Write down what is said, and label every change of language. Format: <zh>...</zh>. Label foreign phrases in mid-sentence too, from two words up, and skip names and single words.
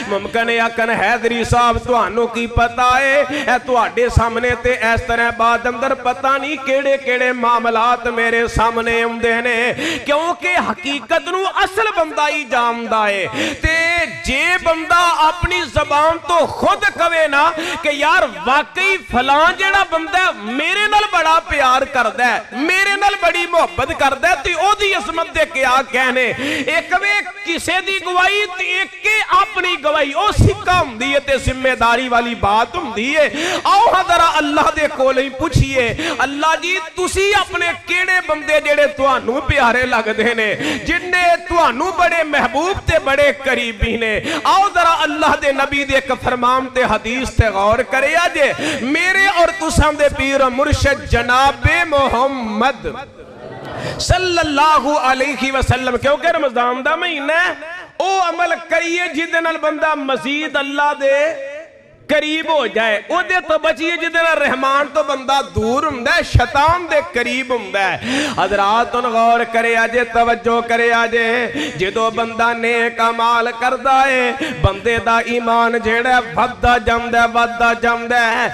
<pa>ਮੁਮਕਿਨ ਆਖਣ हैदरी साहब ਤੁਹਾਨੂੰ ਕੀ ਪਤਾ ਹੈ, ਇਹ ਤੁਹਾਡੇ ਸਾਹਮਣੇ ਤੇ ਇਸ ਤਰ੍ਹਾਂ ਬਾਤ ਅੰਦਰ ਪਤਾ ਨਹੀਂ ਕਿਹੜੇ ਕਿਹੜੇ ਮਾਮਲਾਤ ਮੇਰੇ ਸਾਹਮਣੇ ਆਉਂਦੇ ਨੇ, ਕਿਉਂਕਿ ਹਕੀਕਤ ਨੂੰ ਅਸਲ ਬੰਦਾ ਹੀ ਜਾਣਦਾ ਹੈ। ਤੇ ਜੇ ਬੰਦਾ ਆਪਣੀ ਜ਼ਬਾਨ ਤੋਂ ਖੁਦ ਕਵੇ ਨਾ ਕਿ ਯਾਰ ਵਾਕਈ ਫਲਾਂ ਜਿਹੜਾ ਬੰਦਾ ਮੇਰੇ ਨਾਲ ਬੜਾ ਪਿਆਰ ਕਰਦਾ ਹੈ, ਮੇਰੇ ਨਾਲ ਬੜੀ ਮੁਹੱਬਤ ਕਰਦਾ ਤੇ ਉਹਦੀ ਇਸਮਤ ਦੇ ਕਿਆ ਕਹਿਣੇ, ਇੱਕ ਵੇ ਕਿਸੇ ਦੀ ਗਵਾਹੀ ਤੇ ਇੱਕ ਕੇ ਆਪਣੀ ਗਵਾਹੀ ਓ ਸਿੱਕਾ ਹੁੰਦੀ ਹੈ ਤੇ ਜ਼ਿੰਮੇਵਾਰੀ ਵਾਲੀ ਬਾਤ ਹੁੰਦੀ ਹੈ। ਆਓ ਹਾਂ ਜ਼ਰਾ ਅੱਲਾਹ ਦੇ ਕੋਲ ਹੀ ਪੁੱਛੀਏ, ਅੱਲਾਹ ਜੀ ਤੁਸੀ ਆਪਣੇ ਕਿਹੜੇ ਬੰਦੇ ਜਿਹੜੇ ਤੁਹਾਨੂੰ ਪਿਆਰੇ ਲੱਗਦੇ ਨੇ, ਜਿਨ੍ਹੇ ਤੁਹਾਨੂੰ ਬੜੇ ਮਹਿਬੂਬ ਤੇ ਬੜੇ ਕਰੀਬੀ ਨੇ। ਆਓ ਜ਼ਰਾ ਅੱਲਾਹ ਦੇ ਨਬੀ ਦੇ ਇੱਕ ਫ਼ਰਮਾਨ ਤੇ ਹਦੀਸ ਤੇ ਗ਼ੌਰ ਕਰਿਆ ਜੇ, ਮੇਰੇ ਔਰ ਤੁਸਾਂ ਦੇ ਪੀਰ ਮੁਰਸ਼ਿਦ ਜਨਾਬੇ ਮੁਹੰਮਦ</pa> <ar>صلى الله عليه وسلم,</ar> <pa>ਕਿਉਂਕਿ ਰਮਜ਼ਾਨ ਦਾ ਮਹੀਨਾ ਓ ਅਮਲ ਕਰੀਏ ਜਿਹਦੇ ਨਾਲ ਬੰਦਾ ਮਜ਼ੀਦ ਅੱਲਾਹ ਦੇ ਕਰੀਬ ਹੋ ਜਾਏ, ਓਦੇ ਤੋ ਬਚੀਏ ਜਿਹਦੇ ਨਾਲ ਰਹਿਮਾਨ ਤੋ ਬੰਦਾ ਦੂਰ ਹੁੰਦਾ ਹੈ, ਸ਼ੈਤਾਨ ਦੇ ਕਰੀਬ ਹੁੰਦਾ ਹੈ। ਹਜ਼ਰਾਤ ਗ਼ੌਰ ਕਰਿਆ ਜੇ, ਤਵੱਜੋ ਕਰਿਆ ਜੇ, ਜਦੋਂ ਬੰਦਾ ਨੇਕ ਆਮਾਲ ਕਰਦਾ ਹੈ ਬੰਦੇ ਦਾ ਈਮਾਨ ਜਿਹੜਾ ਵਧਦਾ ਜਾਂਦਾ ਹੈ।</pa>